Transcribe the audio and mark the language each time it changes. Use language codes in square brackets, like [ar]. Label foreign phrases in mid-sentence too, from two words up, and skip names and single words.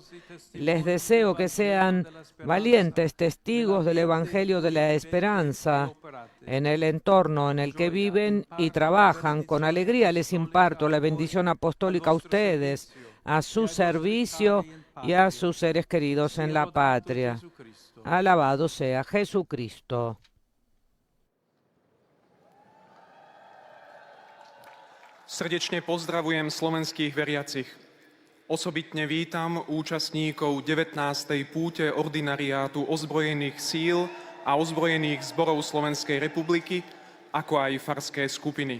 [es] Les deseo que sean valientes testigos del Evangelio de la Esperanza en el entorno en el que viven y trabajan. Con alegría les imparto la bendición apostólica a ustedes, a su servicio y a sus seres queridos en la patria. Alabado sea Jesucristo. [sk] Srdečne pozdravujem slovenských veriacich. Osobitne vítam účastníkov 19. púte ordinariátu ozbrojených síl a ozbrojených zborov Slovenskej republiky, ako aj farské skupiny.